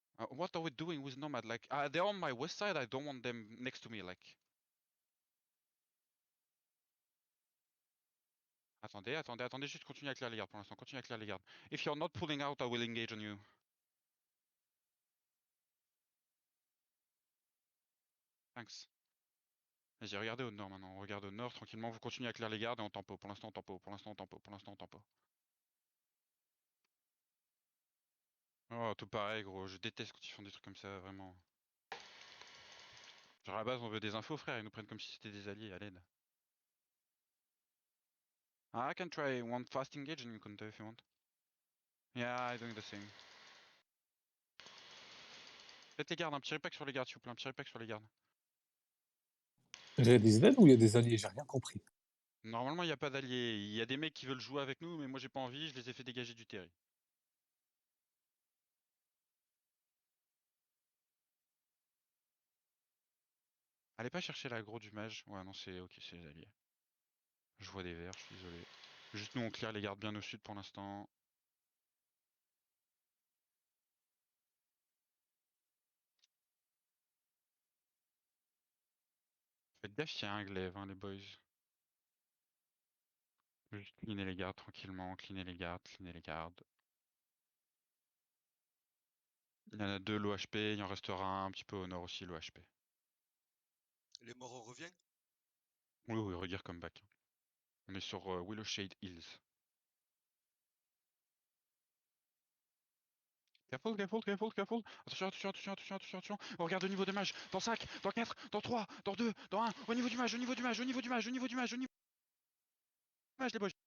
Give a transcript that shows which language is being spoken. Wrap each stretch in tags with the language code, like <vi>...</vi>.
<en>What are we doing with Nomad? Like, they're on my west side, I don't want them next to me, like.</en> <fr>Attendez, attendez, attendez, juste continuez à clear les gardes pour l'instant, continuez à clear les gardes.</fr> <en>If you're not pulling out, I will engage on you. Thanks.</en> <fr>Vas-y, regardez au nord maintenant, on regarde au nord tranquillement, vous continuez à clear les gardes et on tempo. Pour l'instant on tempo, pour l'instant on tempo, pour l'instant on tempo. Oh, tout pareil gros, je déteste quand ils font des trucs comme ça, vraiment. Genre à la base on veut des infos frère, ils nous prennent comme si c'était des alliés à l'aide.</fr> <en>I can try one fast engage and you counter if you want. Yeah, I'm doing the same.</en> <fr>Faites les gardes, un petit repack sur les gardes s'il vous plaît, un petit repack sur les gardes. J'ai des aides ou il y a des alliés? J'ai rien compris. Normalement il n'y a pas d'alliés, il y a des mecs qui veulent jouer avec nous mais moi j'ai pas envie, je les ai fait dégager du terrain. Allez pas chercher l'aggro du mage. Ouais, non, c'est ok, c'est les alliés. Je vois des verts, je suis désolé. Juste nous, on clear les gardes bien au sud pour l'instant. Faites gaffe, il y a un glaive, hein, les boys. Juste cleaner les gardes tranquillement, cleaner les gardes, cleaner les gardes. Il y en a deux low HP, il en restera un petit peu au nord aussi, low HP. Les morts, on revient. Oui, oui, regarde comeback. On est sur Willowshade Hills.</fr> <en>Careful, careful, careful, careful.</en> <fr>Attention, attention, attention, attention, attention, attention. On regarde au niveau des mages. Dans 5, dans 4, dans 3, dans 2, dans 1. Au niveau du mage, au niveau du mage, au niveau du mage, au niveau du mage, au niveau du mage, les boys.</fr>